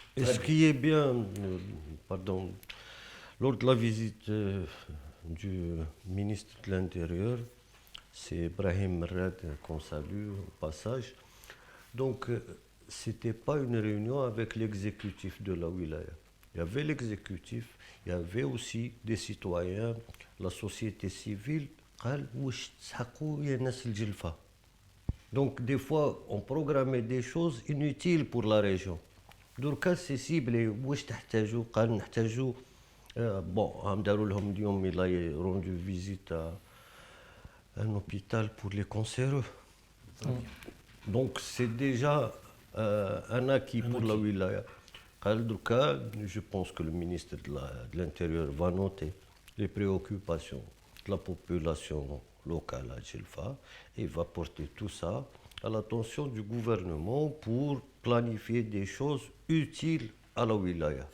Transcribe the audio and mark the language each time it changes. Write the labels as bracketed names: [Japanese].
[French] Et ce qui est bien, pardon, lors de la visite du ministre de l'Intérieur, c'est Brahim Merad qu'on salue au passage. Donc, ce n'était pas une réunion avec l'exécutif de la wilaya. Il y avait l'exécutif, il y avait aussi des citoyens, la société civile. [Arabic] قال واش تسحقوا يا ناس الجلفة. [French] Donc, des fois, on programmait des choses inutiles pour la région. [Arabic] دركا سي سيبلي واش تحتاجوا قال نحتاجوا بون هم داروا لهم اليوم [French] il a rendu visite à un hôpital pour les cancéreux. Donc c'est déjà un acquis pour la wilaya. [Arabic] قال دركا [French] je pense que le ministre de l'Intérieur va noter les préoccupations de la population locale à Djelfa et va porter tout ça à l'attention du gouvernement pour planifier des choses utiles à la wilaya.